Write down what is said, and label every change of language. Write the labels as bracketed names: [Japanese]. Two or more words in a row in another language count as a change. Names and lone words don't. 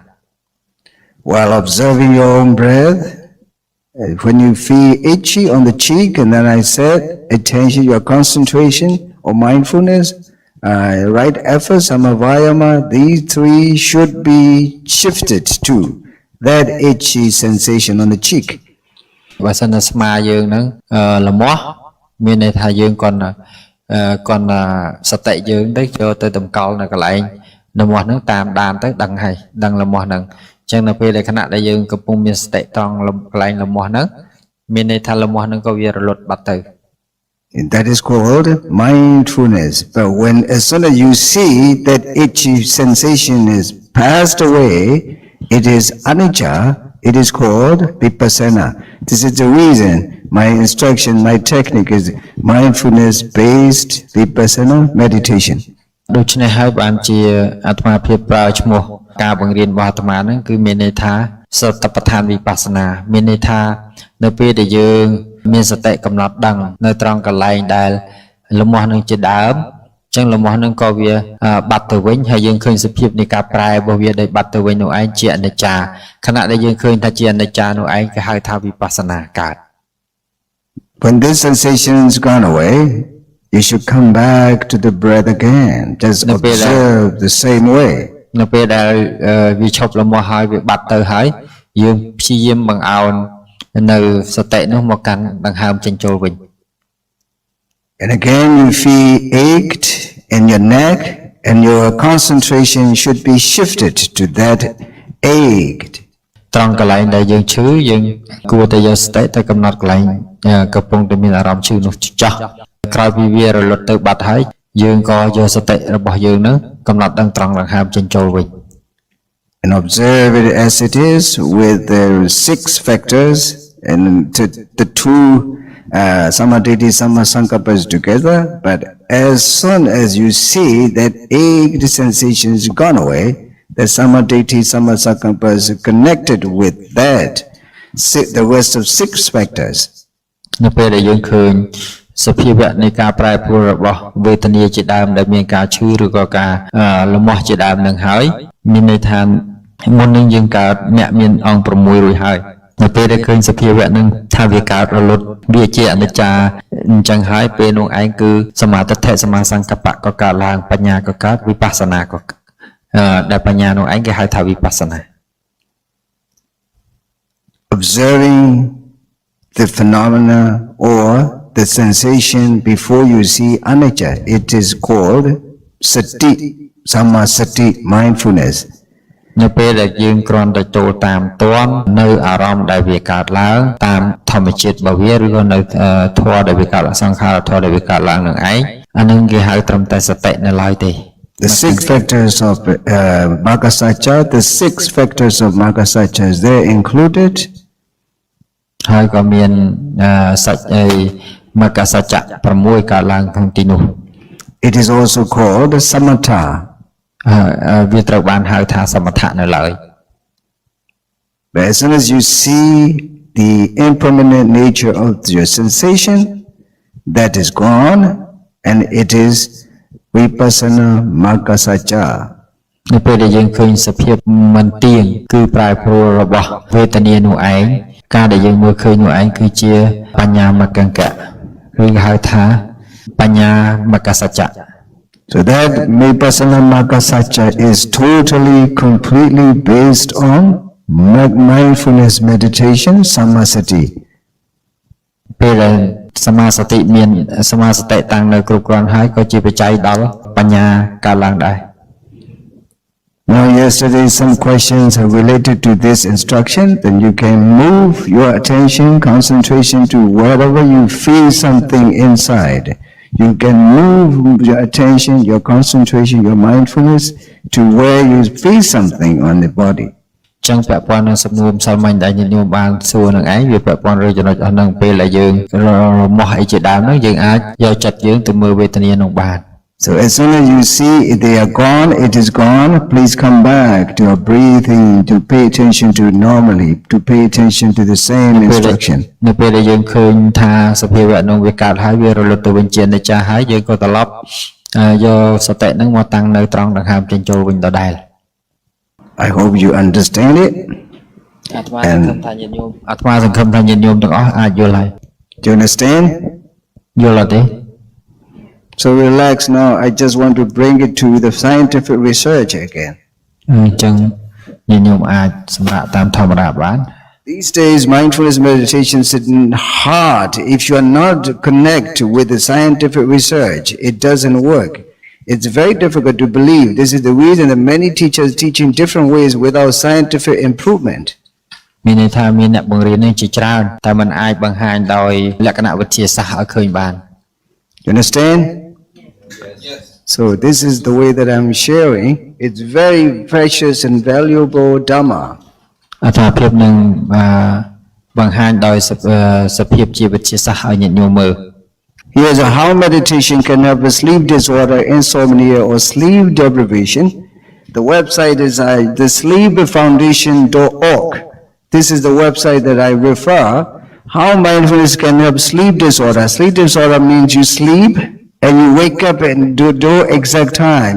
[English] While observing your own breath, when you feel itchy on the cheek, and then I said, attention, your concentration or mindfulness, right effort, samavayama, these three should be shifted to that itchy sensation on the cheek. [Khmer] បើសិនតែស្មាយើងហ្នឹងលមាស់មានន័យថាយើងគាត់សតិយើងទៅចូលទៅតម្កល់នៅកន្លែងលមាស់ហ្នឹងតាមដានទៅដឹងហើយដឹងលមាស់ហ្នឹងអញ្ចឹងនៅពេលដែលខណៈដែលយើងកំពុងមានសតិត្រង់កន្លែងលមាស់ហ្នឹងមានន័យថាលមាស់ហ្នឹងក៏វារលត់បាត់ទៅ [English] And that is called mindfulness. But when as soon as you see that itchy sensation is passed away, it is anicca, it is called vipassana. This is the reason my instruction, my technique is mindfulness-based vipassana meditation. [Khmer] ដូច្នេះហើយបានជាអាត្មាភាពប្រើឈ្មោះការបង្រៀនរបស់អាត្មាហ្នឹងគឺមានន័យថាសតបដ្ឋានវិបស្សនាមានន័យថានៅពេលដែលយើងមានសតិកំណត់ដឹងនៅត្រង់កន្លែងដែលលមាស់នឹងជាដើមអញ្ចឹងលមាស់នឹងក៏វាបាត់ទៅវិញហើយយើងឃើញសភាពនៃការប្រែរបស់វាដែលបាត់ទៅវិញនោះឯងជាអនិច្ចាខណៈដែលយើងឃើញថាជាអនិច្ចានោះឯងគេហៅថាវិបស្សនាកើត [English] When this sensation is gone away, you should come back to the breath again. Just observe the same way. [Khmer] នៅពេលដែលវាឈប់លមាស់ហើយវាបាត់ទៅហើយយើងព្យាយាមបង្អោននៅសតិនោះមកកាន់ដង្ហើមចេញចូលវិញ [English] And again you feel ached in your neck and your concentration should be shifted to that ached. [Khmer] ត្រង់កន្លែងដែលយើងឈឺយើងគួរតែយកសតិទៅកំណត់កន្លែងកំពុងតែមានអារម្មណ៍ឈឺនោះចោះក្រោយពីវារលត់ទៅបាត់ហើយយើងក៏យកសតិរបស់យើងនឹងកំណត់ដឹងត្រង់ដង្ហើមចេញចូលវិញ [English] And observe it as it is with the 6 factors and the two [Pali] samadhi sammasankappas [English] together. But as soon as you see that ached sensation is gone away, the [Pali] samadhi sammasankappa [English] is connected with that, the rest of 6 factors. [Khmer] នៅពេលដែលយើងឃើញសភាវៈនៃការប្រែប្រួលរបស់វេទនាជាដើមដែលមានការឈឺឬក៏ការលមាស់ជាដើមនឹងហើយមានន័យថាមុននឹងយើងកើតអ្នកមានអង្គ6រួចហើយនៅពេលដែលឃើញសភាវៈនឹងថាវាកើតរលត់វាជាអនិច្ចាអញ្ចឹងហើយពេលនោះឯងគឺសមាធិសមាសង្កបៈក៏កើតឡើងបញ្ញាក៏កើតវិបស្សនាក៏ដែលបញ្ញានោះឯងគេហៅថាវិបស្សនា [English] Observing the phenomena or the sensation before you see anicca, it is called [Pali] sati, sammasati, [English] mindfulness. [Khmer] នៅពេលដែលយើងគ្រាន់តែចូលតាមទាន់នៅអារម្មណ៍ដែលវាកើតឡើងតាមធម្មជាតិរបស់វាឬក៏នៅធម៌ដែលវាកើតឡើងសង្ខារធម៌ដែលវាកើតឡើងនឹងឯងអានឹងគេហៅត្រឹមតែសតិនៅឡើយទេ [English] The 6 factors of Maggasacca, the 6 factors of Maggasacca is there included. [Khmer] ហើយក៏មានសាច់មគ្គសច្ចៈ6កើតឡើងក្នុងទីនោះ [English] It is also called samatha. [Khmer] វាត្រូវបានហៅថាសមថៈនៅឡើយ [English] But as soon as you see the impermanent nature of your sensation, that is gone, and it is [Pali] vipassana maggasacca. [Khmer] នៅពេលដែលយើងឃើញសភាពមិនទៀងគឺប្រែប្រួលរបស់វេទនានោះឯងការដែលយើងមើលឃើញនោះឯងគឺជាបញ្ញាមកង្កៈឬហៅថាបញ្ញាមកសច្ចៈ [English] So that [Pali] vipassana maggasacca [English] is totally, completely based on mindfulness meditation, samasati. [Khmer] ពេលដែលសមាសតិមានសមាសតិតាំងនៅគ្រប់គ្រាន់ហើយក៏ជាបច្ច័យដល់បញ្ញាកើតឡើងដែរ [English] Now yesterday some questions are related to this instruction, then you can move your attention, concentration to wherever you feel something inside. You can move your attention, your concentration, your mindfulness to where you feel something on the body. [Khmer] ចឹងពាក់ព័ន្ធនឹងសំណួរម្សិលមិញដែលញាតិញោមបានសួរនឹងឯងវាពាក់ព័ន្ធលើចំណុចអស់ហ្នឹងពេលដែលយើងរមាស់អីជាដើមហ្នឹងយើងអាចយកចិត្តយើងទៅមើលវេទនានោះបាន [English] So as soon as you see they are gone, it is gone, please come back to your breathing, to pay attention to it normally, to pay attention to the same instruction. [Khmer] នៅពេលដែលយើងឃើញថាសភាវៈនោះវាកើតហើយវារលត់ទៅវិញជានិច្ចហើយយើងក៏ត្រឡប់យកសតិហ្នឹងមកតាំងនៅត្រង់ដង្ហើមចេញចូលវិញដដែល [English] I hope you understand it. [Khmer] អាត្មាសង្ឃឹមថាញាតិញោមទាំងអស់អាចយល់ហើយ [English] Do you understand? [Khmer] យល់អត់ទេ [English] So relax now. I just want to bring it to the scientific research again. [Khmer] អញ្ចឹងញាតិញោមអាចសម្រាប់តាមធម្មតាបាន [English] These days, mindfulness meditation is hard. If you are not connect with the scientific research, it doesn't work. It's very difficult to believe. This is the reason that many teachers teach in different ways without scientific improvement. [Khmer] មានន័យថាមានអ្នកបង្រៀននេះជាច្រើនតែมันអាចបង្ហាញដោយលក្ខណៈវិទ្យាសាស្ត្រឲ្យឃើញបាន [English] You understand? Yes. So this is the way that I'm sharing. It's very precious and valuable Dhamma. [Khmer] អត្ថភាពនឹងបង្ហាញដោយសភាពជាវិទ្យាសាស្ត្រឲ្យញាតិញោមមើល [English] Here's how meditation can help with sleep disorder, insomnia, or sleep deprivation. The website is thesleepfoundation.org. This is the website that I refer. How mindfulness can help sleep disorder. Sleep disorder means you sleep and you wake up and do exact time.